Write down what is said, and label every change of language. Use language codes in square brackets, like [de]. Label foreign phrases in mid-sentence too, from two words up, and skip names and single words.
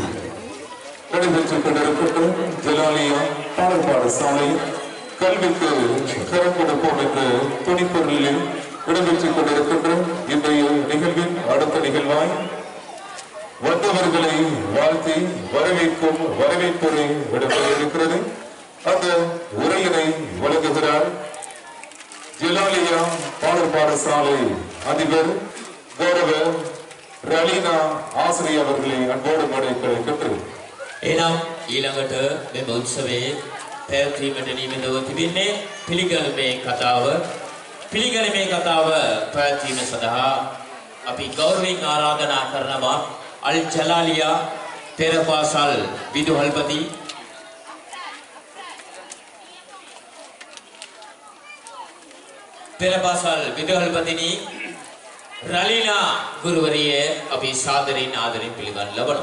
[ta] நடைபெற்றுக் கொண்டிருக்கின்ற ஜலாலியா பாடல் பாடசாலை கல்விக்கு கரம் கொடுப்போம் என்ற துணிப்பொருளில் இடம்பெற்றுக் கொண்டிருக்கின்ற இன்றைய நிகழ்வின் அடுத்த நிகழ்வாய் வந்தவர்களை வாழ்த்தி வரவேற்கும் வரவேற்புரை இடம்பெற இருக்கிறது. அந்த உரையினை வழங்குகிறார் ஜலாலியா பாடல் பாடசாலை அதிபர் கௌரவ ரலீனா ஆசிரியர் அவர்களை අන්බෝடு මඩේකෙට [si] එනම් ඊළඟට මෙම උත්සවයේ පැවැත්වීමට නියමිතව තිබෙන්නේ පිළිගැනීමේ කතාව පැවැත්වීම සඳහා අපි ගෞරවයෙන් ආරාධනා කරනවා අල් ජලාලියා පෙරපාසල් විදුහල්පති විදුහල්පතිනි රලීනා ගුරුවරිය අපි සාදරයෙන් ආදරයෙන් පිළිගන්න ලබනවා.